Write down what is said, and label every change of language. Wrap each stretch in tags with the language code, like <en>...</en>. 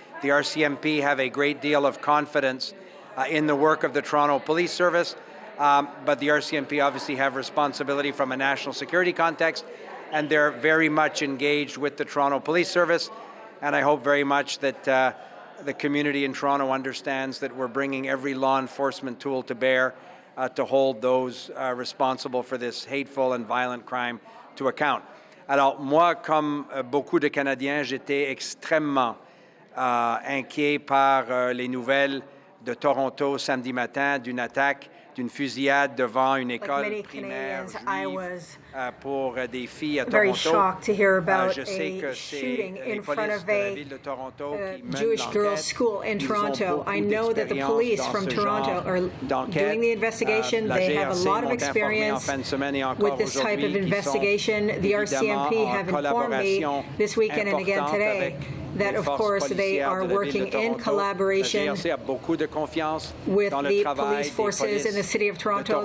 <en>The RCMP have a great deal of confidence in the work of the Toronto Police Service, but the RCMP obviously have responsibility from a national security context, and they're very much engaged with the Toronto Police Service. And I hope very much that the community in Toronto understands that we're bringing every law enforcement tool to bear to hold those responsible for this hateful and violent crime to account.</en> <fr>Alors moi, comme beaucoup de Canadiens, j'étais extrêmement inquiet par les nouvelles de Toronto samedi matin d'une attaque, d'une fusillade devant une école primaire juive pour des filles à Toronto.</fr> <en>Very shocked to hear about a shooting in front of a Jewish girls' school in Toronto. I know that the police from Toronto are doing the investigation. They have a lot of experience with this type of investigation. The RCMP have informed me this weekend and again today that, of course, they are working in collaboration with the police forces in the City of Toronto.</en>